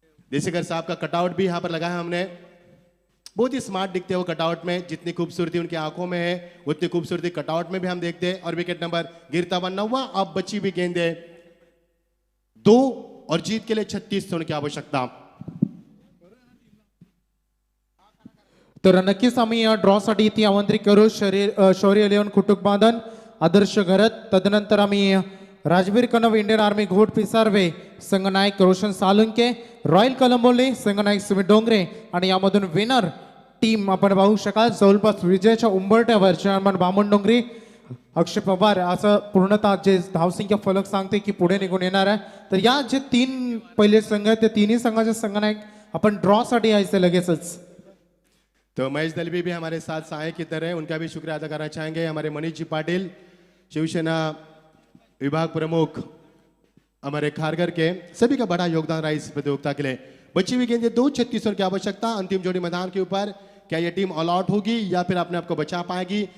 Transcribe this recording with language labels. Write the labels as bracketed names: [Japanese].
[Hindi] देसेकर साहब का कटआउट भी यहाँ पर लगा है हमने, बहुत ही स्मार्ट दिखते हैं वो कटआउट में, जितनी खूबसूरती उनकी आंखों में है उतनी खूबसूरती कटआउट में भी हम देखते हैं। और विकेट नंबर गिरता हुआ 9वां, अब बची भी गेंदे 2 और जीत के लिए 36 रन की आवश्यकता। [Marathi] तर नक्कीच आम्ही या ड्रॉ साठी इथे आमंत्रित करू शौर्य 11 कुटुंब बांधन, आदर्श घरत, तदनंतर आम्ही राजवीर कनव इंडियन आर्मी घोट पिसारवे संघनायक रोशन सालुंके, रॉयल कलंबोली संघनायक सुमित डोंगरे, आणि यामधून विनर टीम आपण पाहू शकाल जवळपास विजयाच्या उंबरठ्यावर चेअरमन बामण डोंगरी, अक्षय पवार असं पूर्णतः जे धावसंख्या फलक सांगते की पुढे निघून येणार आहे। तर या जे 3 पहिले संघ आहेत त्या तिन्ही संघाच्या संघांना आपण ड्रॉ साठी यायचं लगेचच. [Hindi] तो महेश दलवी भी हमारे साथ सहायक की तरह उनका भी शुक्रिया अदा करना चाहेंगे. हमारे मनीष जी पाटिल शिवसेना विभाग प्रमुख हमारे खारघर के, सभी का बड़ा योगदान रहा इस प्रतियोगिता के लिए. बची हुई गेंदें 2 छत्तीसों की आवश्यकता. अंतिम जोड़ी मैदान के ऊपर. क्या ये टीम ऑल आउट होगी या फिर अपने आप को बचा पाएगी?